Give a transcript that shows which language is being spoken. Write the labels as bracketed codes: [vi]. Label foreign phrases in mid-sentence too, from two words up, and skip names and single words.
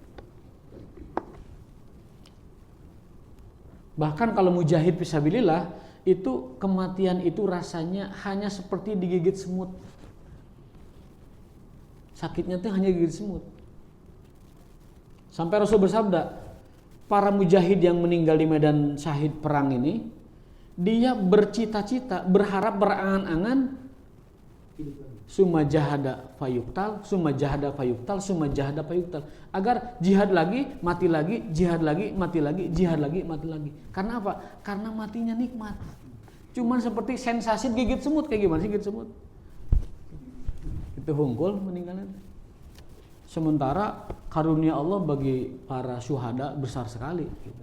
[ar] Bahkan kalau مجاهد في سبيل الله, itu kematian itu rasanya hanya seperti digigit semut. [id] Sakitnya itu hanya digigit semut. Sampai Rasul bersabda, para mujahid yang meninggal di medan syahid perang ini, dia bercita-cita, berharap, berangan-angan, [ar] ثم جاهد فيقتل ثم جاهد فيقتل ثم جاهد فيقتل, [id] agar jihad lagi, mati lagi, jihad lagi, mati lagi, jihad lagi, mati lagi. Karena apa? Karena matinya nikmat. Cuman seperti sensasi gigit semut. Kayak gimana sih gigit semut? Itu hungkul meninggalnya. Sementara karunia Allah bagi para syuhada besar sekali gitu.